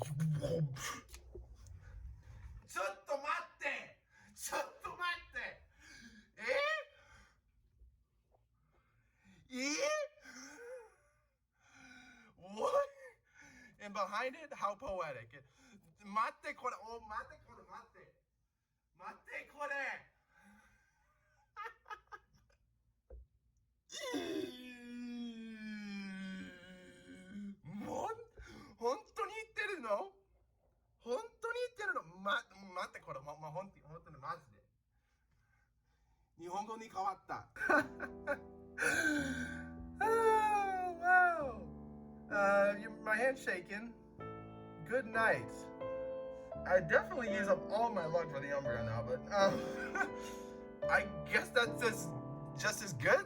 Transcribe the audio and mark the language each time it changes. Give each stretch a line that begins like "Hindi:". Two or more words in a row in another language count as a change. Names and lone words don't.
Japanese: ちょっと待って!
English: Eh? What? And behind it, how poetic.
Japanese: 待って、これ、oh、待って、これ、待って. 待って、これ. 本当に言ってるの？本当に言ってるの？待って、これ、本当にマジで。日本語に変わった。
English: Oh, wow. My hand's shaking. Good night. I definitely use up all my luck for the Umbreon now, but I guess that's just as good?